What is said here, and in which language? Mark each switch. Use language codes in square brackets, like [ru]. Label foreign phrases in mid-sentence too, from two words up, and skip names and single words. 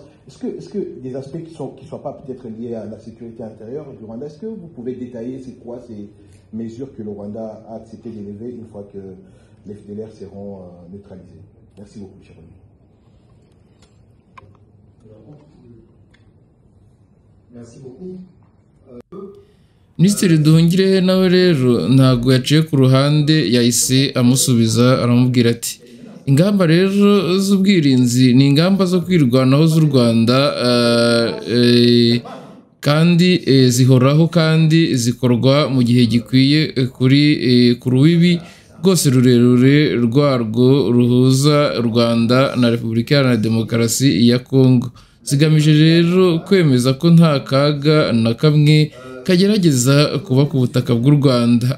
[fr] Est-ce que des aspects qui ne sont pas peut-être liés à la sécurité intérieure du Rwanda, est-ce que vous pouvez détailler c'est quoi ces mesures que le Rwanda a accepté d'élever une fois que les FDLR seront neutralisés? Merci beaucoup, cher ami. Merci beaucoup. [rw] Minisitiri Nduhungirehe nawe rero ntabwo yaciye ku ruhande, yahise amusubiza aramubwira ati ingamba rero z'ubwirinzi ni ingamba zo kwirwanaho z'u Rwanda kandi zihoraho kandi zikorwa mu gihe gikwiye ku rubibi rwose rurerure rwarwo ruhuza u Rwanda na Repubulika Iharanira Demokarasi ya Kongo, zigamije rero kwemeza ko nta kaga na kamwe kagerageza kuba ku butaka bw'u Rwanda.